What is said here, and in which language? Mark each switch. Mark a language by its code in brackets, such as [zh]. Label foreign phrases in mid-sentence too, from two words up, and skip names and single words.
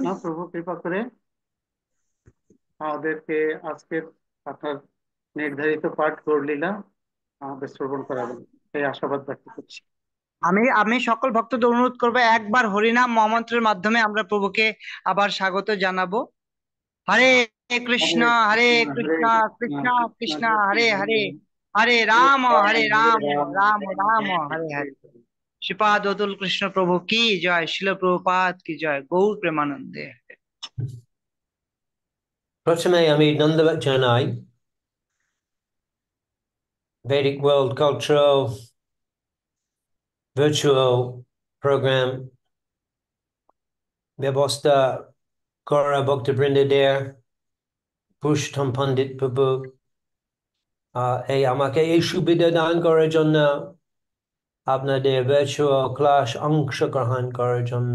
[bn] প্রভু কৃপা করে আমাদেরকে আজকের আপনার নির্ধারিত পাঠ গৌরলীলা আমাদের শ্রবণ করাবেন, এই আশাবাদ ব্যক্ত করছি। আমি আমি সকল ভক্তদের অনুরোধ করবো, একবার হরিনাম মহামন্ত্রের মাধ্যমে আমরা প্রভুকে আবার স্বাগত জানাবো। [sa] হরে কৃষ্ণ, হরে হরে কৃষ্ণ, কৃষ্ণ, কৃষ্ণ কৃষ্ণ কৃষ্ণ, কৃষ্ণ, হরে হরে হরে, হরে, হরে হরে রাম, রাম, হরে হরে রাম, রাম, রাম রাম রাম, রাম, হরে হরে হরে। হরে। [bn] শ্রীপাদ অতুল কৃষ্ণ প্রভু কি জয়, শিল প্রভুপাদ কি জয়, গৌর প্রেমানন্দে। প্রথমে আমি ধন্যবাদ জানাই Vedic World Cultural Virtual Program ব্যবস্থা করা ভক্তবৃন্দদের, পুরুষোত্তম পণ্ডিত প্রভু আমাকে এই সুবিধা দান করার জন্য, আপনাদের ভার্চুয়াল ক্লাস অংশগ্রহণ করার জন্য।